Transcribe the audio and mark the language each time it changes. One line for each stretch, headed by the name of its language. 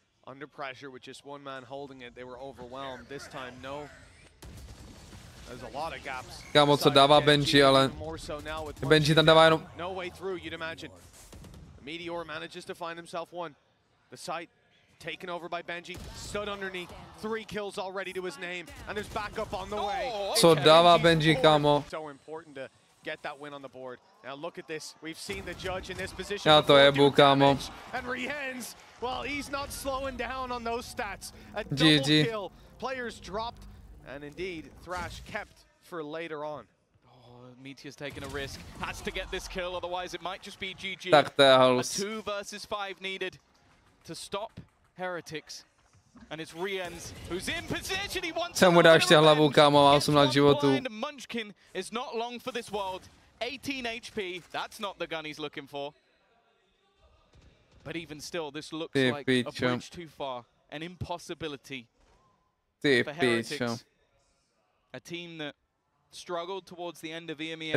English: Under pressure with just one man holding it, they were overwhelmed. This time, no. There's a lot of gaps.
Czech: Kámo, co dává Benjy, ale Benjy tam dává jenom.
English: No way through, you'd imagine. Meteor manages to find himself one. The site taken over by Benjy, stood underneath. 3 kills already to his name, and there's backup on the way.
Czech: Co dává Benjy, kámo?
English: So important to get that win on the board. Now look at this. We've seen the judge in this position.
Czech: Já to jebu, kámo.
English: And Riens, well, he's not slowing down on those stats. A double kill. Players dropped. And indeed, Thrash kept for later on. Oh, Meteor's taking a risk. Has to get this kill, otherwise it might just be GG.
Czech: Tak to je halus.
English: 2 versus 5 needed to stop Heretics. And it's Riens who's in position. He wants
Czech: Jsem mu dal ještě hlavu, kámo, má 18 životů.
English: Munchkin is not long for this world. 18 HP, that's not the gun he's looking for. But even still, this looks like a bridge too far. An impossibility for Heretics. A team that struggled towards the end of EMEA.